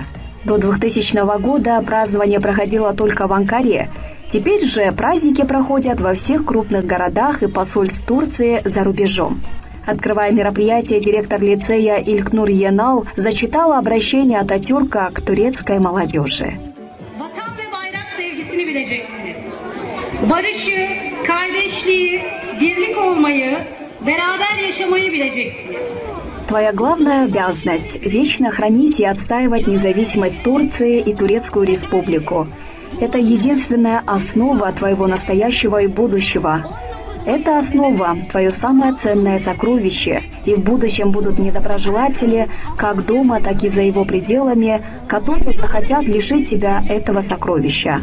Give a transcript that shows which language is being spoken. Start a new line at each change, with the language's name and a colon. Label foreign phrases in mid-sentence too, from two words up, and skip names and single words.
Russian: До 2000 года празднование проходило только в Анкаре. Теперь же праздники проходят во всех крупных городах и посольств Турции за рубежом. Открывая мероприятие, директор лицея Илькнур Енал зачитала обращение Ататюрка к турецкой молодежи.
Turkish: Barışı, kardeşliği, birlik olmayı, beraber yaşamayı bileceksiniz.
Russian: Твоя главная обязанность – вечно хранить и отстаивать независимость Турции и Турецкую Республику. Это единственная основа твоего настоящего и будущего. Эта основа – твое самое ценное сокровище, и в будущем будут недоброжелатели, как дома, так и за его пределами, которые захотят лишить тебя этого сокровища.